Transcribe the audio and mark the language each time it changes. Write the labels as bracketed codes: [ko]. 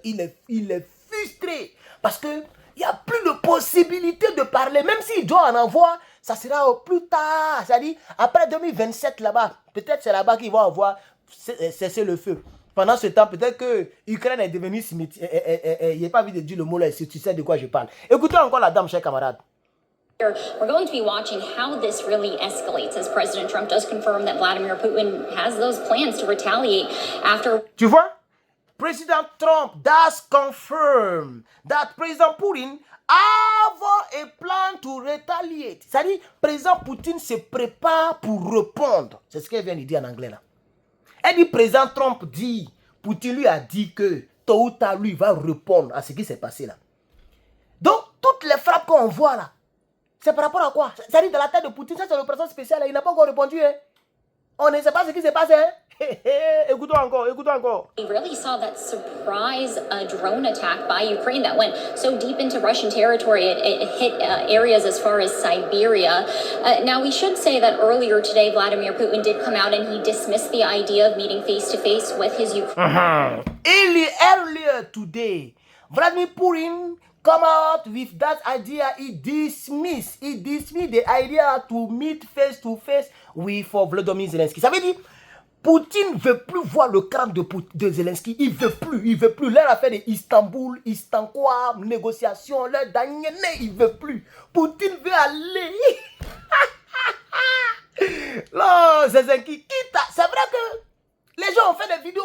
[fr] Il est frustré parce que il n'y a plus de possibilité de parler. Même s'il doit en avoir, ça sera au plus tard. C'est-à-dire, après 2027 là-bas, peut-être c'est là-bas qu'ils vont avoir cessé le feu. Pendant ce temps, peut-être que l'Ukraine est devenue cimetière. Il n'y a pas envie de dire le mot là, si tu sais de quoi je parle. Écoutez encore la dame, chers camarades. [en] We're going to be watching how this really escalates as President Trump does confirm that Vladimir Putin has those plans to retaliate after. [fr] Tu vois? [en] President Trump does confirm that President Putin have a plan to retaliate. [fr] C'est-à-dire, Président Poutine se prépare pour répondre. C'est ce qu'elle vient de dire en anglais là. Elle dit, Président Trump dit, Poutine lui a dit que tôt ou tard, lui va répondre à ce qui s'est passé là. Donc, toutes les frappes qu'on voit là, c'est par rapport à quoi? C'est-à-dire, dans la tête de Poutine, ça c'est l'opération spéciale là, il n'a pas encore répondu. Hein? On ne sait pas ce qui s'est passé. Hein? Écoutons encore, écoutons encore. [en] We really saw that surprise drone attack by Ukraine that went so deep into Russian territory. It hit areas as far as Siberia. Now, we should say that earlier today, Vladimir Putin did come out and he dismissed the idea of meeting face-to-face with his Ukraine. Earlier today, Vladimir Putin come out with that idea. He dismissed the idea to meet face-to-face with Volodymyr Zelensky. [fr] Ça veut dire, Poutine ne veut plus voir le crâne de Zelensky. Il ne veut plus. Leur affaire de Istanbul, quoi, négociation, leur dernier, il ne veut plus. Poutine veut aller. Non, Zelensky, c'est vrai que les gens ont fait des vidéos.